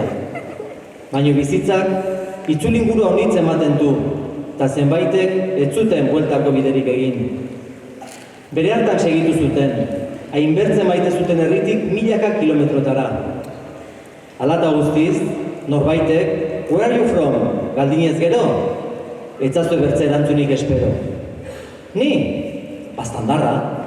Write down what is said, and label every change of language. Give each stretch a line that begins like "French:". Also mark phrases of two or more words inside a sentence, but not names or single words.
Basque: Baina bizitzak itzulinguru haunitz ematen du, eta zenbaitek ez zuten bueltako biderik egin. Bere hartan segitu zuten, hainbertzen maite zuten herritik milaka kilometrotara. Halata guztiz, norbaitek,
English: where are you from?
Basque: Galdinez gero, etzazu bertze erantzunik espero. Ni, baztandarra.